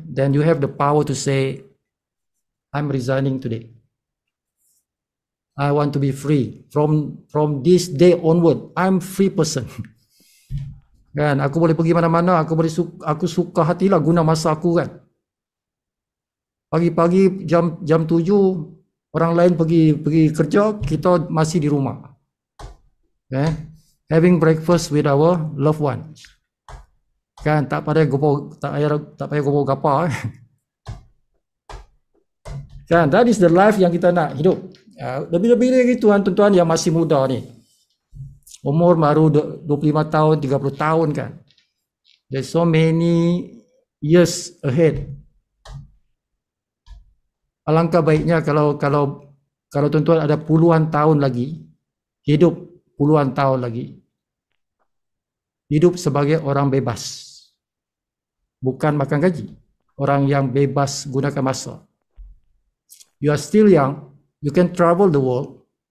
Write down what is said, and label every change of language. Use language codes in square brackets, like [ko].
[en] Then you have the power to say, I'm resigning today. I want to be free. From this day onward, I'm free person. [ms] Kan, aku boleh pergi mana-mana, aku suka hatilah guna masa aku kan. Pagi-pagi jam 7 orang lain pergi kerja, kita masih di rumah. Okay. [en] Having breakfast with our loved ones. [ms] Kan tak payah gopo gapa. Kan, [en] that is the life [ms] yang kita nak hidup. Lebih-lebih lagi tuan-tuan yang masih muda ni. Umur baru 25 tahun, 30 tahun kan. [en] There's so many years ahead. [ms] Alangkah baiknya kalau tuan-tuan ada puluhan tahun lagi, hidup puluhan tahun lagi, hidup sebagai orang bebas. Bukan makan gaji. Orang yang bebas gunakan masa. [en] You are still young, you can travel the world.